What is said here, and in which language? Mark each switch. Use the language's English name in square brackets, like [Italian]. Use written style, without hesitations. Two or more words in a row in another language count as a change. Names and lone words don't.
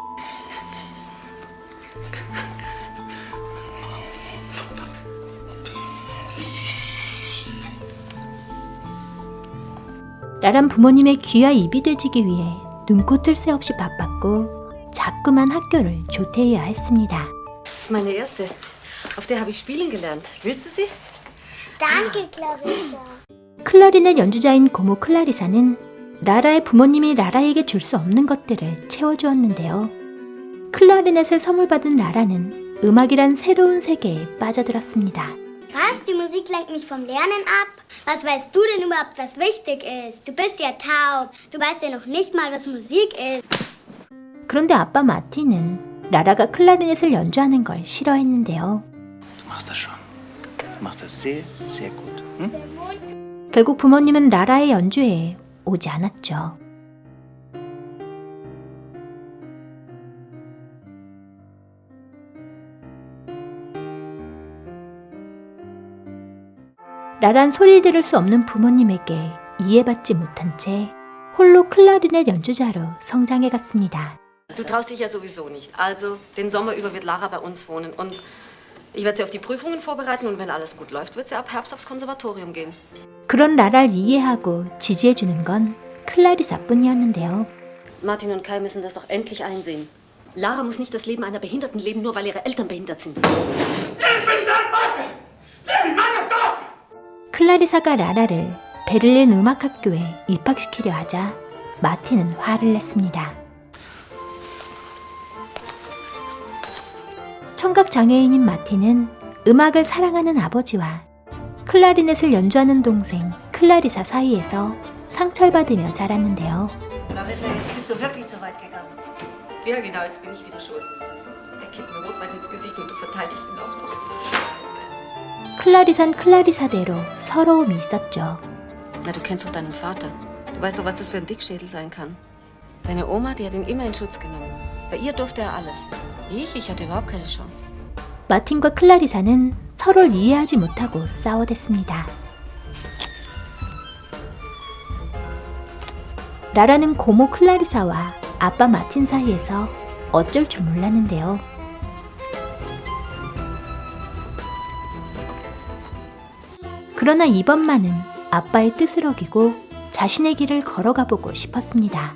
[Korean] 라란 부모님의 귀와 입이 되지기 위해 눈코 뜰 새 없이 바빴고 자꾸만 학교를 조퇴해야 했습니다. [German] Das ist meine erste. Auf der habe ich spielen gelernt. Willst du sie? Danke, Clarissa. [Korean] 클라리넷 연주자인 고모 클라리사는 라라의 부모님이 라라에게 줄 수 없는 것들을 채워주었는데요. 클라리넷을 선물 받은 라라는 음악이란 새로운 세계에 빠져들었습니다. [German] Was? Die Musik lenkt mich vom Lernen ab? Was weißt du denn überhaupt, was wichtig ist? Du bist ja taub. Du weißt ja noch nicht mal, was Musik ist. [Korean] 그런데 아빠 마틴은 라라가 클라리넷을 연주하는 걸 싫어했는데요. [German] Du machst das schon. Du machst das sehr, sehr gut. Hm? [Korean] 결국 부모님은 라라의 연주회에 오지 않았죠. 라란 소리를 들을 수 없는 부모님에게 이해받지 못한 채 홀로 클라리넷 연주자로 성장해갔습니다. [German] Du traust dich ja sowieso nicht. Also, den Sommer über wird Lara bei uns wohnen. Und ich werde sie auf die Prüfungen vorbereiten. Und wenn alles gut läuft, wird sie ab Herbst aufs Konservatorium gehen. [Korean] 그런 라라를 이해하고 지지해주는 건 클라리사뿐이었는데요. [German] Martin und Kai müssen das doch endlich einsehen. Lara muss nicht das Leben einer Behinderten leben, nur weil ihre Eltern behindert sind. [Korean] 클라리사가 라라를 베를린 음악학교에 입학시키려 하자 마틴은 화를 냈습니다. 청각장애인인 마틴은 음악을 사랑하는 아버지와 클라리넷을 연주하는 동생 클라리사 사이에서 상처를 받으며 자랐는데요. [German] Larissa, jetzt bist du wirklich zu weit gegangen. Ja, genau, jetzt bin ich wieder schuld. Er kippt mir Rotwein ins Gesicht und du verteidigst ihn auch noch. [Korean] 클라리산 클라리사대로 서러움이 있었죠. [German] Na, du kennst doch deinen Vater. Du weißt doch, was das für ein Dickschädel sein kann. Deine Oma, die hat ihn immer in Schutz genommen. Bei ihr durfte er alles. Ich hatte überhaupt keine Chance. [Korean] 마틴과 클라리사는 서로를 이해하지 못하고 싸워댔습니다. 라라는 고모 클라리사와 아빠 마틴 사이에서 어쩔 줄 몰랐는데요. 그러나 이번만은 아빠의 뜻을 어기고 자신의 길을 걸어가 보고 싶었습니다.